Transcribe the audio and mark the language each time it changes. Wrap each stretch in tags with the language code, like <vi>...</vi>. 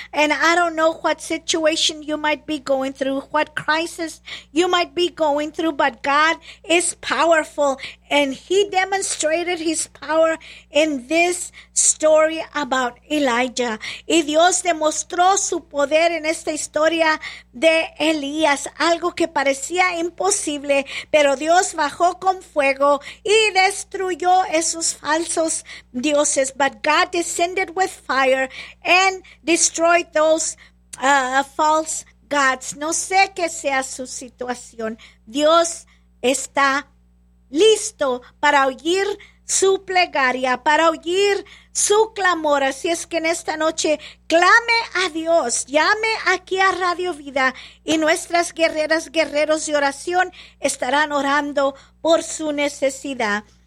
<en>And I don't know what situation you might be going through, what crisis you might be going through, but God is powerful, and he demonstrated his power in this story about Elijah.</en> <es>Y Dios demostró su poder en esta historia de Elías, algo que parecía imposible, pero Dios bajó con fuego y destruyó esos falsos dioses.</es> <en>But God descended with fire and destroyed those false gods.</en> <es>No sé qué sea su situación, Dios está listo para oír su plegaria, para oír su clamor. Así es que en esta noche, clame a Dios, llame aquí a Radio Vida, y nuestras guerreras, guerreros de oración estarán orando por su necesidad.</es>